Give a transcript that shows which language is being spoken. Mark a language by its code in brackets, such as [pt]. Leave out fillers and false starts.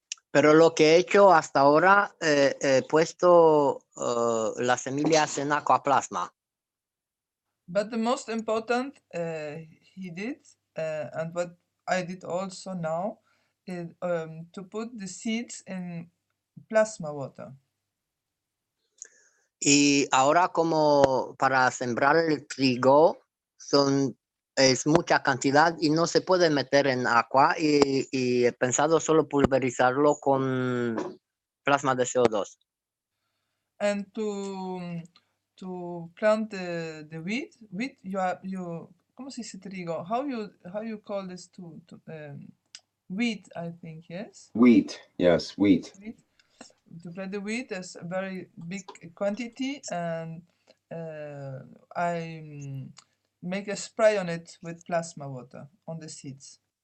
[es] Pero lo que he hecho hasta ahora, he puesto las semillas en aquaplasma. [en] But the most important he did, and what I did also now, is to put the seeds in plasma water. [es] Y ahora como para sembrar el trigo es mucha cantidad y no se puede meter en agua y he pensado solo pulverizarlo con plasma de CO2. [en] And to plant the wheat you [es] ¿cómo se dice trigo? [en] How you call this to wheat, I think, yes? Wheat, yes, wheat. To plant the wheat, there's a very big quantity, and I make a spray on it with plasma water on the seeds.